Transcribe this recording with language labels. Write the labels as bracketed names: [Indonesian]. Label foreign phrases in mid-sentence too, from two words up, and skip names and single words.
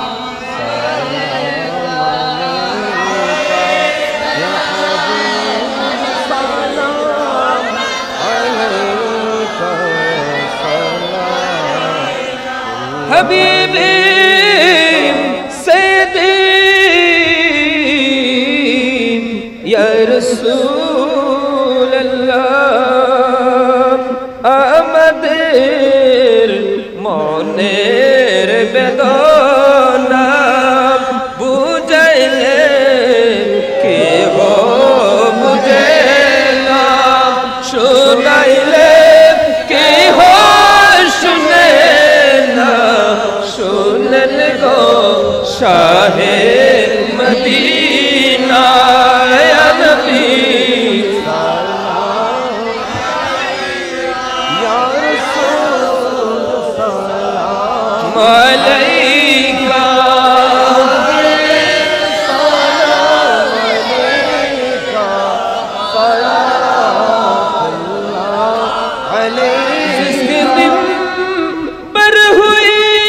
[Arabic] سلام علیکہ یا حبیب سلام علیکہ سلام حبیبی سیدی یا رسول اللہ [Bangla] আমাদের মনের বেদনা বুঝাইলে কেহ বুঝে না, শুনাইলে কেহ শুনে না, শুনেন গো শাহে মদিনা ইয়া নবী [Arabic] علیکہ سلام علیکہ صلوات اللہ علیہ [Urdu] جس کے دن پر ہوئی